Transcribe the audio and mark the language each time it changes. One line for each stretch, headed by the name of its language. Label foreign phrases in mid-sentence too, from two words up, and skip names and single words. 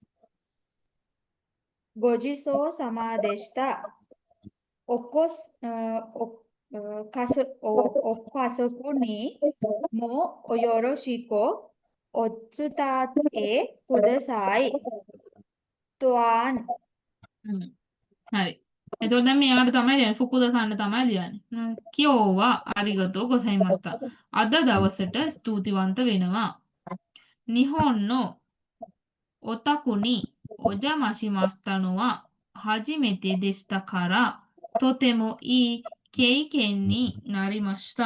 Japanese: ごちそうさまでした。お家族にもよろしくお伝えください。또한
Sinhala: හරි. එතකොට දැන් මෙයාට තමයි ලියන්නේ ෆුකුදසන්න තමයි ලියන්නේ.
Japanese: 今日はありがとうございました.
Sinhala: අද දවසට ස්තුතිවන්ත වෙනවා.
Japanese: 日本のお宅お邪魔しましたのは初めてでしたからとてもいい経験になりました.